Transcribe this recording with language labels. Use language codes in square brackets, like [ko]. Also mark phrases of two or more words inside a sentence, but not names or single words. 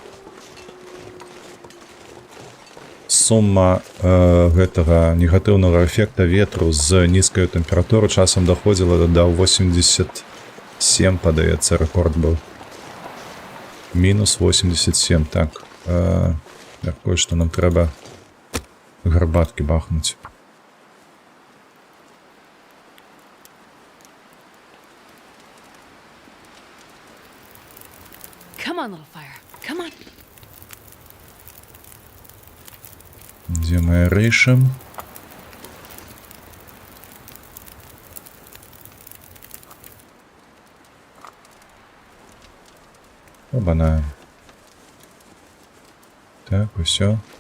[be] Сума гэтага негатыўнага эфекта ветру з нізкай тэмпературы часам даходзіла да 87, падаецца, рэкорд быў. Мінус 87, так. Такое, што нам трэба гарбаткі бахнуць. [en] Come on, little fire. Come on. [be] Дзе мы рэйшым? Оба-на. Так, усё.